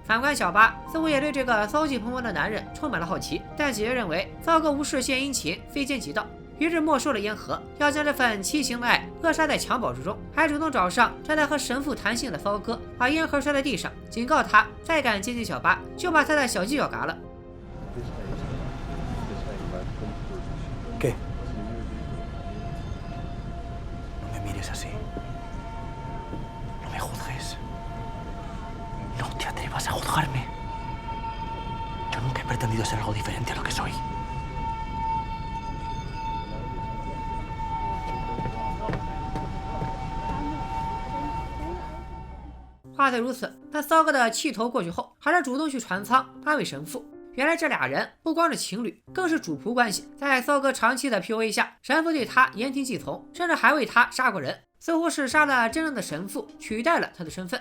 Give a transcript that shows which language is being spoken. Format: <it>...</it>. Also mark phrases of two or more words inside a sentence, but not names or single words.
<zh>反观小巴，似乎也对这个骚气蓬勃的男人充满了好奇，但姐姐认为骚哥无事献殷勤，非奸即盗，于是没收了烟盒，要将这份畸形的爱扼杀在襁褓之中，还主动找上正在和神父谈心的骚哥，把烟盒摔在地上，警告他再敢接近小巴，就把他的小犄角嘎了。</zh> <es>¿Qué? No me mires así. No me juzgues. No te atrevas a juzgarme. Yo nunca he pretendido ser algo diferente a lo que soy.</es> <zh>话虽如此，但骚哥的气头过去后，还是主动去船舱安慰神父。原来这俩人不光是情侣，更是主仆关系。在骚哥长期的 PUA 下，神父对他言听计从，甚至还为他杀过人，似乎是杀了真正的神父，取代了他的身份。</zh>